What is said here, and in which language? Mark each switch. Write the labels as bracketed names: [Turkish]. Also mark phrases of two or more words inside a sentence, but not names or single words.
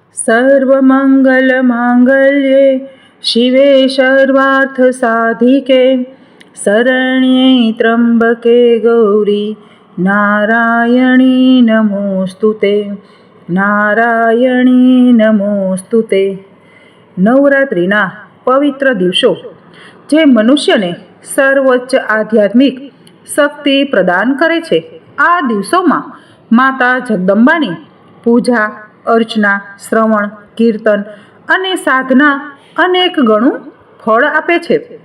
[Sanskrit] सर्वमङ्गलमाङ्गल्ये शिवे सर्वार्थसाधिके शरण्ये त्र्यम्बके गौरी नारायणी नमोस्तुते नारायणी नमोस्तुते। [Gujarati] નવરાત્રિના પવિત્ર દિવસો જે મનુષ્યને સર્વોચ્ચ આધ્યાત્મિક શક્તિ પ્રદાન કરે છે, આ દિવસોમાં માતા જગદંબાની પૂજા અર્ચના, શ્રવણ, કીર્તન અને સાધના અનેક ગણું ફળ આપે છે।